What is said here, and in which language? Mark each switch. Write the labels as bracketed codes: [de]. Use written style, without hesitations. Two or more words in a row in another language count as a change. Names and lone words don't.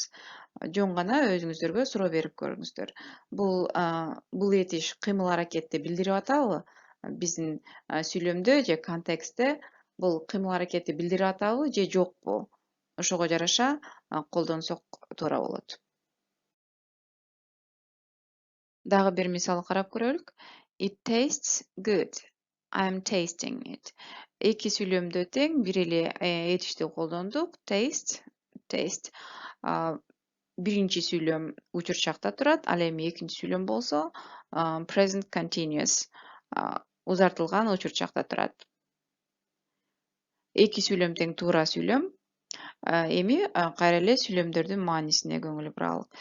[ky] Жөн гана өзүңүздөргө суроо берип көрүңүздөр. Бул этиш кыймыл аракетти билдирип атабы? Биздин сүйлөмдө же контекстте бул кыймыл аракетти билдирип атабы же жокпу? Ошого жараша колдонсок туура болот. Дагы бир мисал карап көрөлүк. [en] It tastes good. I'm tasting it. [ky] Эки сүйлөмдө тең бир эле этишти колдондук. Taste. Биринчи сүйлөм учурчакта турат, ал эми экинчи сүйлөм болсо [en] present continuous [ky] узартылган учурчакта турат. Эки сүйлөм тең туура сүйлөм. Эми кайра эле сүйлөмдөрдүн маанисине көңүл буралык.